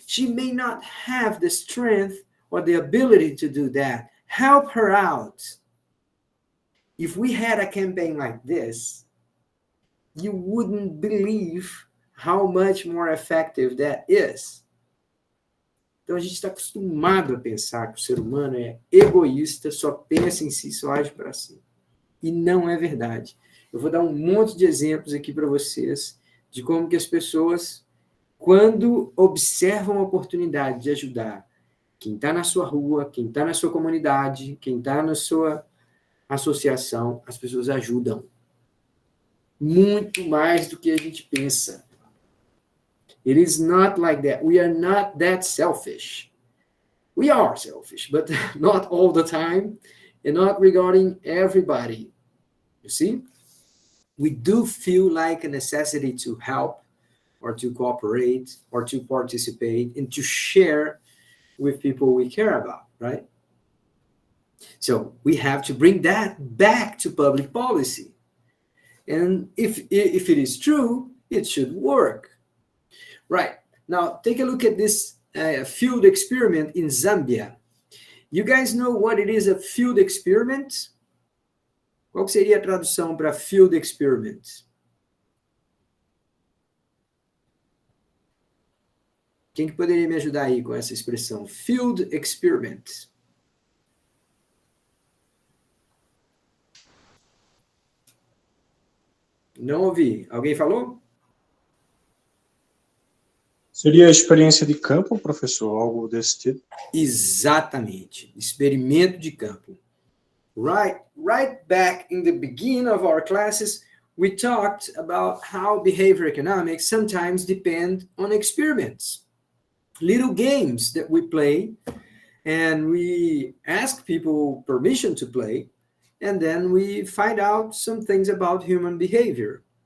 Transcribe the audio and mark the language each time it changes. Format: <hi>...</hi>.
<en>She may not have the strength or the ability to do that. Help her out. If we had a campaign like this, you wouldn't believe how much more effective that is.</en> <pt>Então a gente está acostumado a pensar que o ser humano é egoísta, só pensa em si, só age para si. E não é verdade. Eu vou dar um monte de exemplos aqui para vocês de como que as pessoas, quando observam a oportunidade de ajudar quem está na sua rua, quem está na sua comunidade, quem está na sua associação, as pessoas ajudam. Muito mais do que a gente pensa.</pt> <en>It is not like that. We are not that selfish. We are selfish, but not all the time, and not regarding everybody. You see? We do feel like a necessity to help, or to cooperate, or to participate, and to share with people we care about, right? So we have to bring that back to public policy. And if it is true, it should work. Right. Now, take a look at this field experiment in Zambia. You guys know what it is, a field experiment?</en> <pt>Qual seria a tradução para field experiment? Quem que poderia me ajudar aí com essa expressão?</pt> <en>Field experiment.</en> <pt>Não ouvi. Alguém falou? Seria a experiência de campo, professor? Algo desse tipo? Exatamente. Experimento de campo.</pt> <en>Right back in the beginning of our classes, we talked about how behavior economics sometimes depend on experiments. Little games that we play, and we ask people permission to play, and then we find out some things about human behavior.</en>